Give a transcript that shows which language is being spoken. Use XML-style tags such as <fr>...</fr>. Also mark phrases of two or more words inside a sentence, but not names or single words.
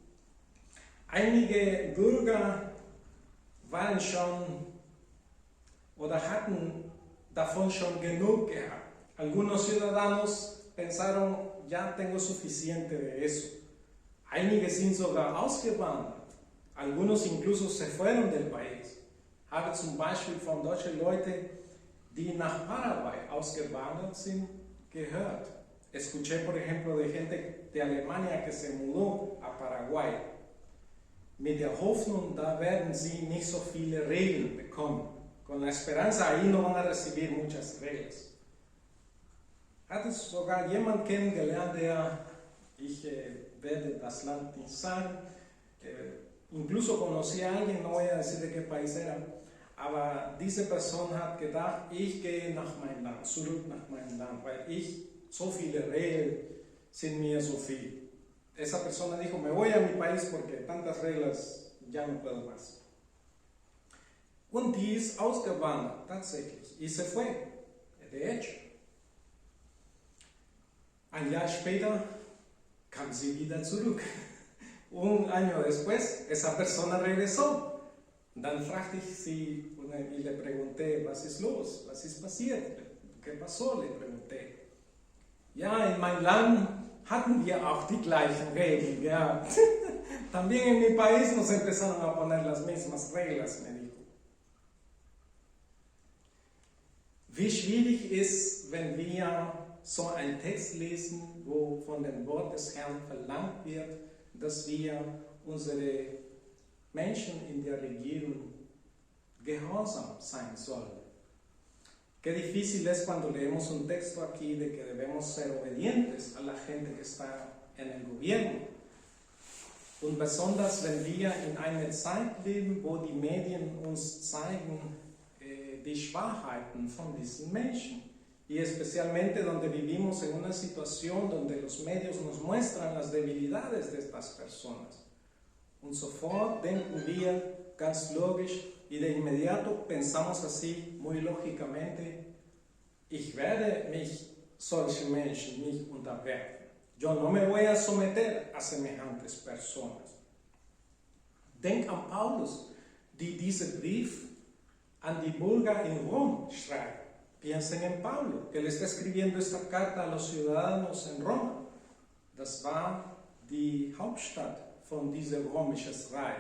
<de>Einige Bürger waren schon oder hatten davon schon genug gehabt.</de> <es>Algunos ciudadanos pensaron, ya tengo suficiente de eso.</es> <de>Einige sind sogar ausgewandert.</de> <es>Algunos incluso se fueron del país.</es> <de>Habe zum Beispiel von deutschen Leuten, die nach Paraguay ausgewandert sind, gehört.</de> <es>Escuché, por ejemplo, de gente de Alemania que se mudó a Paraguay.</es> <de>Mit der Hoffnung, da werden sie nicht so viele Regeln bekommen.</de> <es>Con la esperanza, ahí no van a recibir muchas reglas.</es> <de>Hatte sogar jemand kennengelernt, ich werde das Land nicht sagen,</de> <es>incluso conocí a alguien, no voy a decir de qué país era,</es> <de>aber diese Person hat gedacht, ich gehe nach meinem Land, zurück nach meinem Land, weil so viele Regeln sind mir so viel.</de> <es>Esa persona dijo, me voy a mi país porque tantas reglas ya no puedo más.</es> <de>Und die ist ausgewandert, tatsächlich,</de> <es>y se fue, de hecho.</es> <de>Ein Jahr später kam sie wieder zurück.</de> <es>Un año después, esa persona regresó.</es> <de>Dann fragte ich sie</de> <es>y le pregunté,</es> <de>was ist los? Was ist passiert?</de> <es>¿Qué pasó? Le pregunté.</es> <de>Ja, in meinem Land hatten wir auch die gleichen Regeln. Ja.</de> <es>También en mi país nos empezaron a poner las mismas reglas, me dijo.</es> <de>Wie schwierig ist, wenn wir so einen Text lesen, wo von dem Wort des Herrn verlangt wird, dass wir unsere Menschen in der Regierung gehorsam sein sollen.</de> <es>Qué difícil es cuando leemos un texto aquí de que debemos ser obedientes a la gente que está en el gobierno.</es> <de>Und besonders wenn wir in einer Zeit leben, wo die Medien uns zeigen die Schwachheiten von diesen Menschen.</de> <es>Y especialmente donde vivimos en una situación donde los medios nos muestran las debilidades de estas personas.</es> <de>Und sofort denken wir ganz logisch</de> <es>y de inmediato pensamos así muy lógicamente,</es> <de>ich werde mich solchen Menschen nicht unterwerfen.</de> <es>Yo no me voy a someter a semejantes personas.</es> <de>Denk an Paulus, die diesen Brief an die Bürger in Rom schreibt.</de> <es>Piensen en Pablo, que le está escribiendo esta carta a los ciudadanos en Roma.</es> <de>Das war die Hauptstadt von diesem römischen Reich.</de>